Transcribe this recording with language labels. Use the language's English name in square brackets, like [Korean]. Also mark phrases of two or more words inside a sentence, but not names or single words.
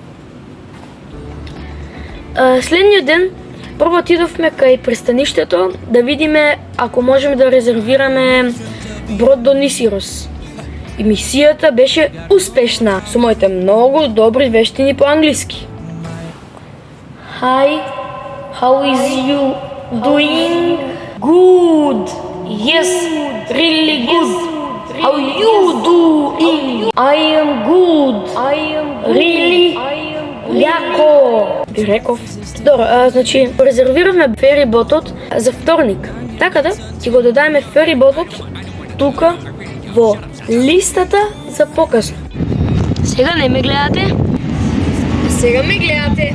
[Macedonian] Следниот ден прво отидовме кај пристаништето да видиме ако можеме да резервираме брод до Нисирос. И мисијата беше успешна со моите многу добри вештини по англиски. [English] Hi, how is you doing? Good. Yes, really good. How you doing? I am good. Really? [Macedonian] Јако. Би реков. Добро, значи резервиравме фериботот за вторник. Така да, ќе го додаеме фериботот тука во листата за покасно. Сега не ме гледате? Сега ме гледате.